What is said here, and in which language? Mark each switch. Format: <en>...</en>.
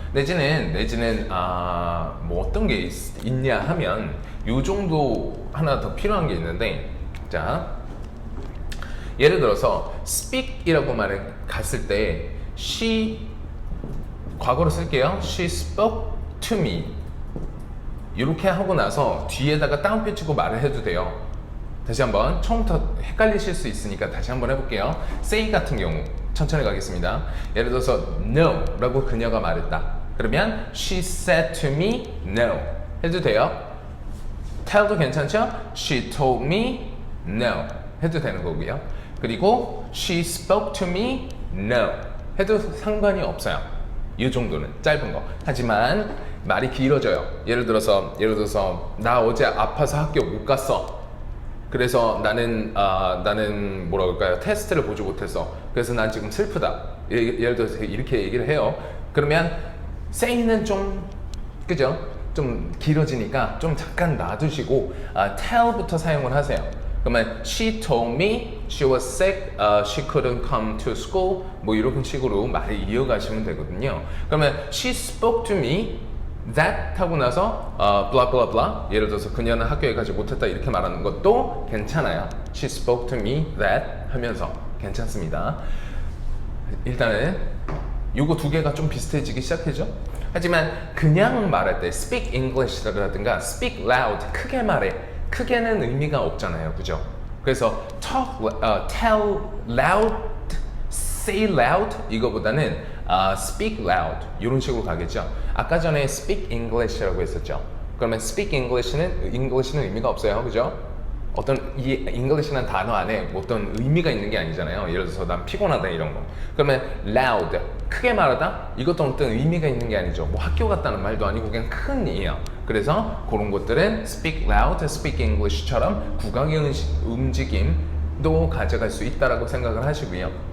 <ko>내지는 뭐 어떤 게 있냐 하면 요 정도 하나 더 필요한 게 있는데, 자 예를 들어서 speak이라고 말을 갔을 때 she 과거로 쓸게요.</ko> <en>She spoke to me</en> <ko>이렇게 하고 나서 뒤에다가 따옴표 치고 말을 해도 돼요. 다시 한번 처음부터 헷갈리실 수 있으니까 다시 한번 해볼게요. say 같은 경우 천천히 가겠습니다. 예를 들어서 no 라고 그녀가 말했다. 그러면</ko> <en>she said to me no</en> <ko>해도 돼요. tell도 괜찮죠?</ko> <en>she told me no</en> <ko>해도 되는 거고요. 그리고</ko> <en>she spoke to me no</en> <ko>해도 상관이 없어요. 이 정도는 짧은 거. 하지만 말이 길어져요. 예를 들어서 나 어제 아파서 학교 못 갔어. 그래서 나는 뭐라 그럴까요? 테스트를 보지 못했어. 그래서 난 지금 슬프다. 예를 들어서 이렇게 얘기를 해요. 그러면 say는 좀 그죠? 좀 길어지니까 좀 잠깐 놔두시고 tell부터 사용을 하세요.</ko> <en>그러면 she told me she was sick, she couldn't come to school.</en> <ko>뭐 이런 식으로 말을 이어가시면 되거든요. 그러면</ko> <en>she spoke to me that</en> <ko>하고 나서</ko> <en>blah blah blah.</en> <ko>예를 들어서 그녀는 학교에 가지 못했다 이렇게 말하는 것도 괜찮아요.</ko> <en>She spoke to me that</en> <ko>하면서 괜찮습니다. 일단은 요거 두 개가 좀 비슷해지기 시작했죠. 하지만 그냥 말할 때</ko> <en>speak English</en> <ko>라든가</ko> <en>speak loud</en> <ko>크게 말해 크게는 의미가 없잖아요, 그죠? 그래서</ko> <en>tell loud, say loud</en> <ko>이거보다는</ko> <en>speak loud</en> <ko>이런 식으로 가겠죠. 아까 전에</ko> <en>speak English</en> <ko>라고 했었죠. 그러면 speak English는 의미가 없어요, 그죠? 어떤 이 English라는 단어 안에 어떤 의미가 있는 게 아니잖아요. 예를 들어서 난 피곤하다 이런 거. 그러면 loud 크게 말하다 이것도 어떤 의미가 있는 게 아니죠. 뭐 학교 갔다는 말도 아니고 그냥 큰 이에요. 그래서 그런 것들은</ko> <en>speak loud, speak English</en> <ko>처럼 구강의 움직임도 가져갈 수 있다라고 생각을 하시고요.</ko>